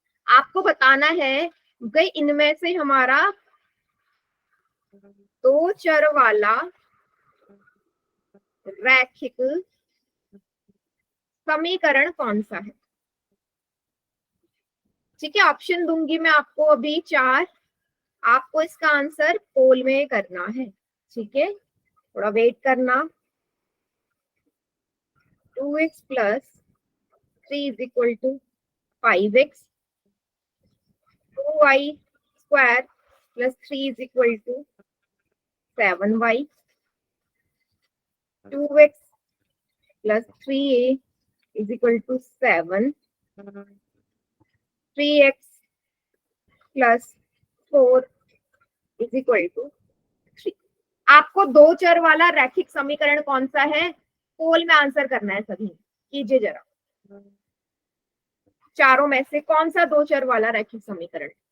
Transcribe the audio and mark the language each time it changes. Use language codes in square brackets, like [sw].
[hi] आपको बताना है कि इनमें से हमारा दो चर वाला रैखिक समीकरण कौन सा है। ठीक है, ऑप्शन दूंगी मैं आपको अभी 4, आपको इसका आंसर पोल में करना है। ठीक है, थोड़ा वेट करना। [en] 2x plus 3 is equal to 5x, 2y square plus 3 is equal to 7y, 2x plus 3a is equal to 7, 3x plus 4 is equal to 3। [hi] आपको दो चर वाला रैखिक समीकरण कौन सा है, पोल में आंसर करना है। सभी कीजिए जरा, चारों में से कौन सा दो चर वाला रैखिक समीकरण।